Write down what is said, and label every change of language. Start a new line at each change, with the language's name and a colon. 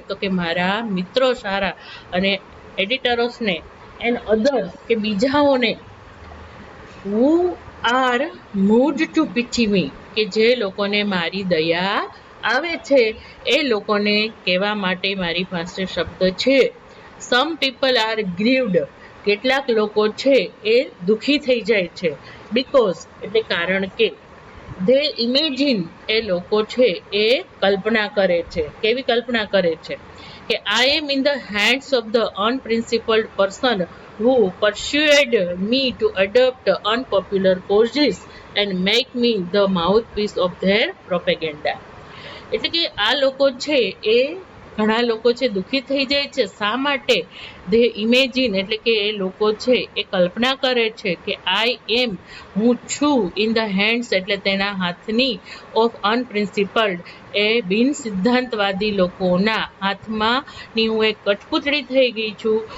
Gujarati: તો કે મારા મિત્રો સારા અને એડિટરોસને એન્ડ અધર્સ કે બીજાઓને, who are mood two PT મી, કે જે લોકોને મારી દયા આવે છે એ લોકોને કહેવા માટે મારી પાસે શબ્દ છે. સમ પીપલ આર ગ્રીવડ, કેટલાક લોકો છે એ દુઃખી થઈ જાય છે. બીકોઝ એટલે કારણ કે, ધે ઇમેજિન એ લોકો છે એ કલ્પના કરે છે. કેવી કલ્પના કરે છે?
English: કે I am in the hands of the unprincipled person who persuade me to adopt unpopular causes and make me the mouthpiece of their propaganda.
Gujarati: એટલે કે આ લોકો છે એ ઘણા લોકો છે દુઃખી થઈ જાય છે. શા માટે? ધે ઇમેજિન એટલે કે એ લોકો છે એ કલ્પના કરે છે કે આઈ એમ, હું છું, ઇન ધ હેન્ડ્સ એટલે તેના હાથની, ઓફ અનપ્રિન્સિપલ્ડ એ બિન સિદ્ધાંતવાદી લોકોના હાથમાંની હું એક કઠપૂતળી થઈ ગઈ છું.